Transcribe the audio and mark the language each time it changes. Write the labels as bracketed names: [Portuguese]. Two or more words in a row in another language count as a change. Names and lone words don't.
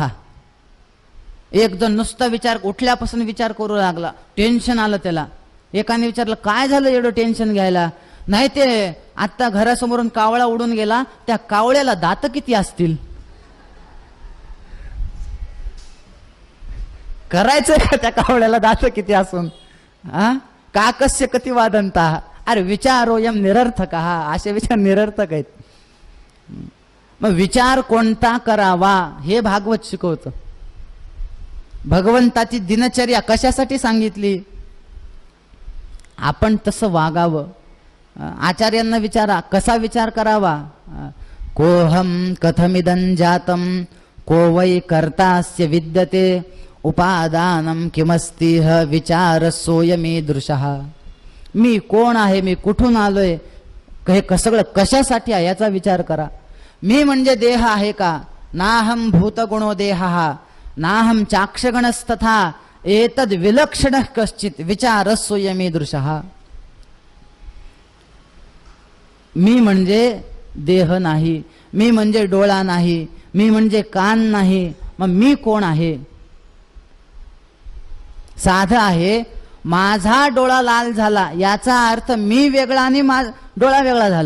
[Marathi] एक जण नुसता विचार उठल्यापासून विचार करू लागला, टेन्शन आलं त्याला. एकाने विचारलं काय झालं एवढं टेन्शन घ्यायला? नाही ते आता घरासमोरून कावळा उडून गेला, त्या कावळ्याला दात किती असतील? करायचं का त्या कावळ्याला दात किती असून? [Sanskrit] काकस्य कतिवा दंताः. अरे विचारोयम निरर्थकः, [Marathi] असे विचार निरर्थक आहेत. मग विचार कोणता करावा हे भागवत शिकवतं. भगवंताची दिनचर्या कशासाठी सांगितली? आपण तसं वागावं. आचार्यांना विचारा कसा विचार करावा. [Sanskrit] कोहम कथमिदं जातम को वै कर्तास्य विद्यते उपादानम किमस्तिह विचार सोयमीदृशः. [Marathi] मी कोण आहे, मी कुठून आलोय, हे सगळं कशासाठी आहे याचा विचार करा. मी म्हणजे देह आहे का? [Sanskrit] नाहम भूतगुणो देहः नाहम चाक्षगणस्तथा एतद विलक्षणः कश्चित विचार सोयमीदृशः. [Marathi] मी म्हणजे देह नाही, मी म्हणजे डोळा नाही, मी म्हणजे कान नाही, मग मी कोण आहे? साधं आहे, माझा डोळा लाल झाला याचा अर्थ मी वेगळा आणि डोळा वेगळा झाला.